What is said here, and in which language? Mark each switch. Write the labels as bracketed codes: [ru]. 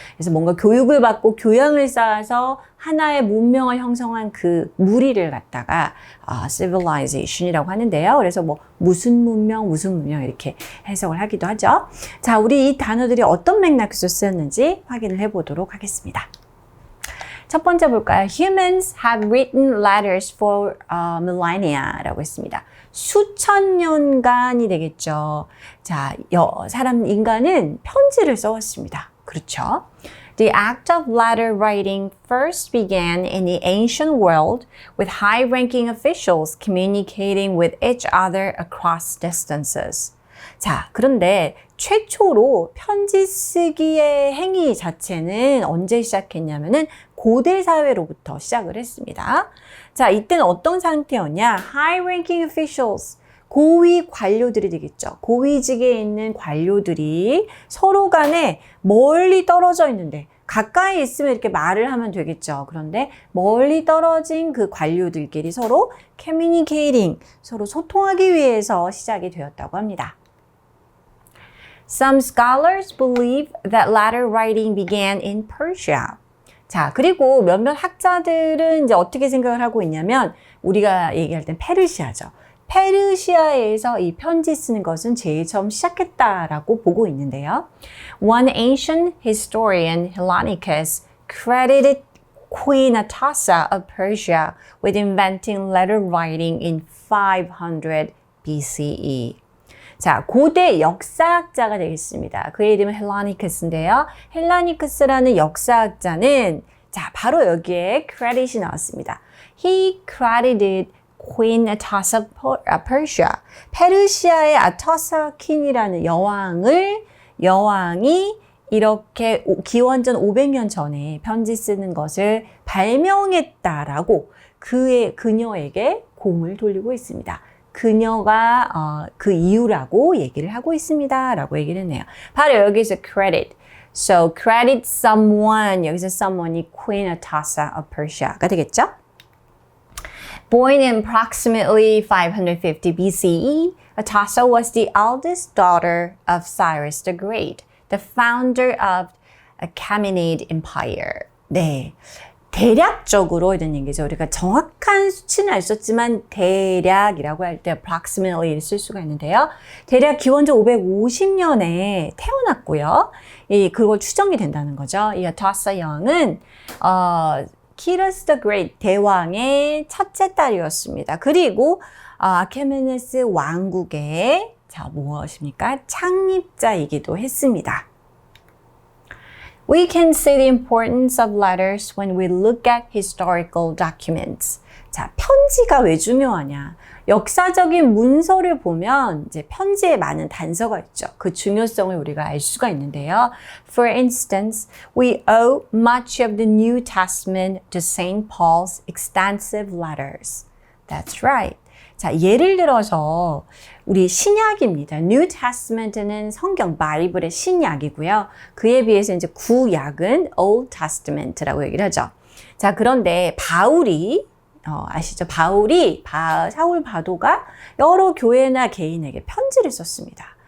[ko] 그래서 뭔가 교육을 받고 교양을 쌓아서 하나의 문명을 형성한 그 무리를 갖다가 civilization이라고 하는데요. 그래서 무슨 문명 이렇게 해석을 하기도 하죠. 자, 우리 이 단어들이 어떤 맥락에서 쓰였는지 확인을 해보도록 하겠습니다. 첫 번째 볼까요? [en] Humans have written letters for millennia [ko] 라고 했습니다. 수천 년간이 되겠죠. 자, 인간은 편지를 써왔습니다. 그렇죠? [en] The act of letter writing first began in the ancient world with high-ranking officials communicating with each other across distances. [ko] 자, 그런데 최초로 편지 쓰기의 행위 자체는 언제 시작했냐면은 고대 사회로부터 시작을 했습니다. 자, 이때는 어떤 상태였냐? [en] High-ranking officials, [ko] 고위 관료들이 되겠죠. 고위직에 있는 관료들이 서로 간에 멀리 떨어져 있는데 가까이 있으면 이렇게 말을 하면 되겠죠. 그런데 멀리 떨어진 그 관료들끼리 서로 communicating, 서로 소통하기 위해서 시작이 되었다고 합니다. [en] Some scholars believe that letter writing began in Persia. [ko] 자, 그리고 몇몇 학자들은 이제 어떻게 생각을 하고 있냐면 우리가 얘기할 땐 페르시아죠. 페르시아에서 이 편지 쓰는 것은 제일 처음 시작했다라고 보고 있는데요. [en] One ancient historian, Hellanicus, credited Queen Atassa of Persia with inventing letter writing in 500 BCE. [ko] 자, 고대 역사학자가 되겠습니다. 그의 이름은 헬라니크스인데요. 헬라니크스라는 역사학자는 자, 바로 여기에 크레딧이 나왔습니다. [en] He credited Queen Atassa of Persia. [ko] 페르시아의 아타사 퀸이라는 여왕이 이렇게 기원전 500년 전에 편지 쓰는 것을 발명했다라고 그녀에게 공을 돌리고 있습니다. 그녀가 그 이유라고 얘기를 하고 있습니다. 라고 얘기를 했네요. 바로 여기서 credit. [en] So credit someone. [ko] 여기서 someone이 Queen Atassa of Persia가 되겠죠? [en] Born in approximately 550 BCE, Atassa was the eldest daughter of Cyrus the Great, the founder of Achaemenid Empire. [ko] 네. 대략적으로 이런 얘기죠. 우리가 정확한 수치는 알 수 없지만 대략이라고 할 때 approximately를 쓸 수가 있는데요. 대략 기원전 550년에 태어났고요. 그걸 추정이 된다는 거죠. 이 아타사 여왕은 키러스 더 그레이트 대왕의 첫째 딸이었습니다. 그리고 아케메네스 왕국의 무엇입니까? 창립자이기도 했습니다. [en] We can see the importance of letters when we look at historical documents. [ko] 자, 편지가 왜 중요하냐? 역사적인 문서를 보면 이제 편지에 많은 단서가 있죠. 그 중요성을 우리가 알 수가 있는데요. [en] For instance, we owe much of the New Testament to St. Paul's extensive letters. That's right. [ko] 자, 예를 들어서 우리 신약입니다. New Testament는 성경 바이블의 신약이고요. 그에 비해서 이제 구약은 Old Testament라고 얘기를 하죠. 자, 그런데 바울이 아시죠? 사울 바도가 여러 교회나 개인에게 편지를 썼습니다.